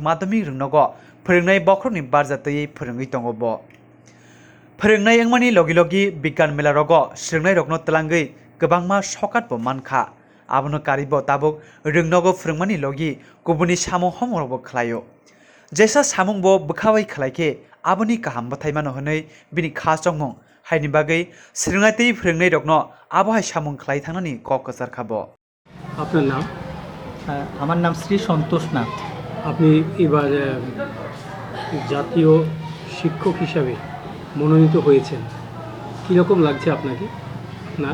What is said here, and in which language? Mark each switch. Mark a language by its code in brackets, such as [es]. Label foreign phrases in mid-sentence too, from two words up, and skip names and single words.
[trp] madhyamik ringnogo phwrwngnai bokrokni barjatui phwrwngui tongo bo phwrwngnai wngmani logi bigan mela rogo swrwngnai rokno tlangui kwbangma sokat bo mankha abono karibo tabuk ringnogo phwrwngmani logi kubuni samung homorok khlaio jesa samung bo bkhawai khlaikhe aboni kaham bothaimano hwnoi bini kha chongmung haini bagai swrwngnai phwrwngnai rokno আবহাওয়া সামং খাই থানানি কক্সবাজার খাবো। [bn] আপনার নাম? আমার নাম শ্রী সন্তোষ নাথ। আপনি এবার জাতীয় শিক্ষক হিসাবে মনোনীত হয়েছেন, কীরকম লাগছে আপনাকে? না,